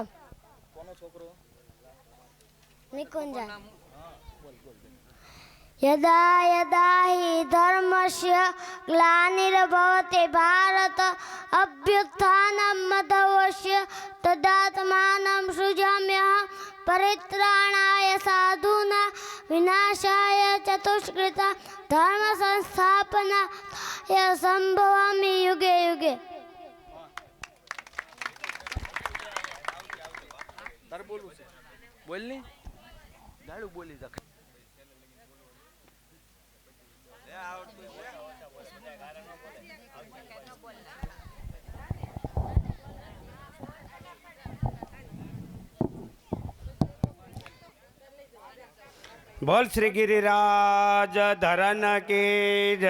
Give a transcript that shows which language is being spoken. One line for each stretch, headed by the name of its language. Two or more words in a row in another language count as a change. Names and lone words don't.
Gujarati: કોનો છોકરો? નિકુંજા.
Sanskrit: यदा यदा हि धर्मस्य ग्लानिर्भवति भारत अभ्युत्थानम् अधर्मस्य तदात्मानं सृजाम्यहं परित्राणाय साधूनां विनाशाय चतुष्कृता धर्म संस्थापनाय संभवामि युगे युगे.
Gujarati: તારે બોલવું છે? બોલ ની ગાડું બોલી જા.
Hindi: બોલ श्री गिरिराज धरन की जय.